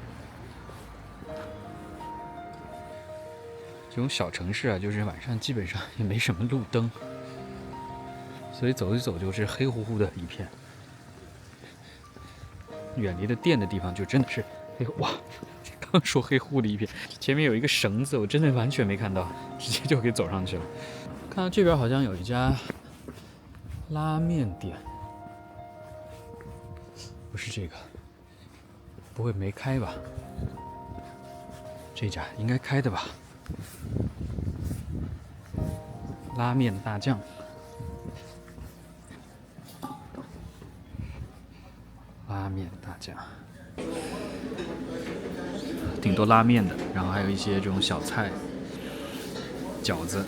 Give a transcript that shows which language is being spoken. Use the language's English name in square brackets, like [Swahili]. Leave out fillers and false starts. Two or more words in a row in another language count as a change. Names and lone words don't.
[Chinese] 這種小城市啊，就是晚上基本上也沒什麼路燈，所以走一走就是黑乎乎的一片。遠離的店的地方就真的是黑乎，哇！剛說黑乎的一片，前面有一個繩子，我真的完全沒看到，直接就給走上去了。看到這邊好像有一家拉麵店，不是這個，不會沒開吧？這家應該開的吧？拉麵大將，拉麵大將，挺多拉麵的，然後還有一些這種小菜、餃子。